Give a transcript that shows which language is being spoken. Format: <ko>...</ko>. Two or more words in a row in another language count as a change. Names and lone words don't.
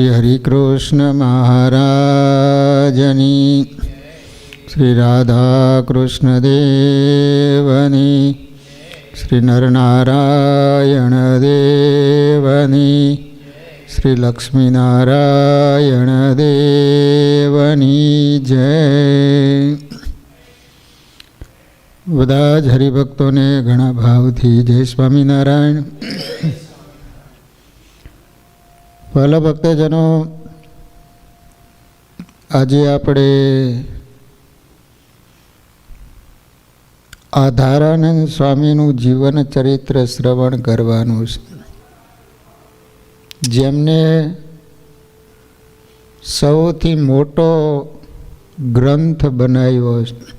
<gu>હરિકૃષ્ણ મહારાજની, શ્રી રાધાકૃષ્ણ દેવની, શ્રી નરનારાયણ દેવની, શ્રી લક્ષ્મીનારાયણ દેવની જય। બધા જ હરિભક્તોને ઘણા ભાવથી જય સ્વામિનારાયણ। પહેલા ભક્તજનો, આજે આપણે આધારાનંદ સ્વામીનું જીવન ચરિત્ર શ્રવણ કરવાનું છે, જેમને સૌથી મોટો ગ્રંથ બનાવ્યો છે।</gu>